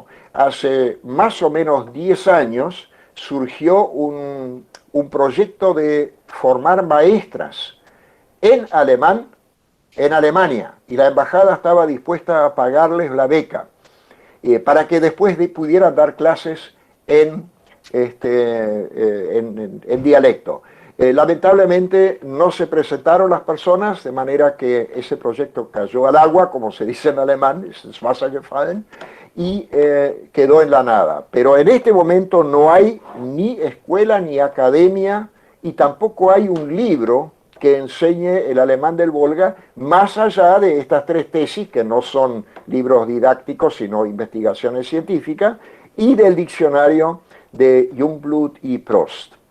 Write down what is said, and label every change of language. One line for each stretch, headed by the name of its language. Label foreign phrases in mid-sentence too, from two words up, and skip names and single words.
Spanish: Hace más o menos 10 años surgió un proyecto de formar maestras en alemán en Alemania, y la embajada estaba dispuesta a pagarles la beca para que después pudieran dar clases en dialecto. Lamentablemente no se presentaron las personas, de manera que ese proyecto cayó al agua, como se dice en alemán,
German: es ins Wasser gefallen,
Spanish: y quedó en la nada. Pero en este momento no hay ni escuela ni academia, y tampoco hay un libro que enseñe el alemán del Volga, más allá de estas 3 tesis, que no son libros didácticos, sino investigaciones científicas, y del diccionario de Jungblut y Prost.